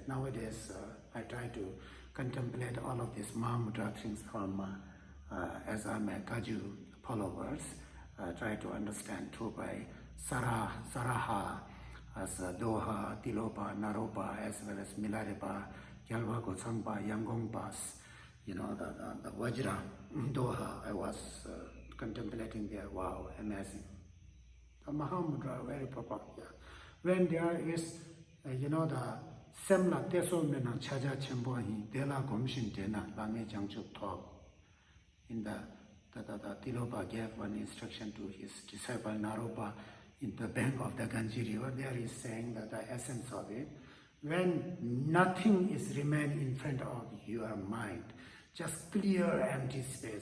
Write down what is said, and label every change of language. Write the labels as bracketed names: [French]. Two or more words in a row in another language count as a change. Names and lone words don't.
[English] Nowadays, I try to contemplate all of these Mahamudra things from as I'm a Kaju followers, try to understand through by Saraha, as Doha, Tilopa, Naropa, as well as Milarepa, Gyalva, Gotsangpa, Yangonpas, the Vajra, Doha. I was contemplating there. Wow, amazing. The Mahamudra, very proper. Yeah. When there is, the [Tibetan] སེམས་ལ་ལྟ་སོ་མེད་ན་ཆགས་པ་ཆེན་པོའི་ དེ་ལ་སྒོམ་ཞིན་དེ་ན་ བླ་མེད་བྱང་ཆུབ་ཐོབ. [English] In the Tilopa gave one instruction to his disciple Naropa in the bank of the Ganji river. There is saying that the essence of it, when nothing is remain in front of your mind, just clear empty space.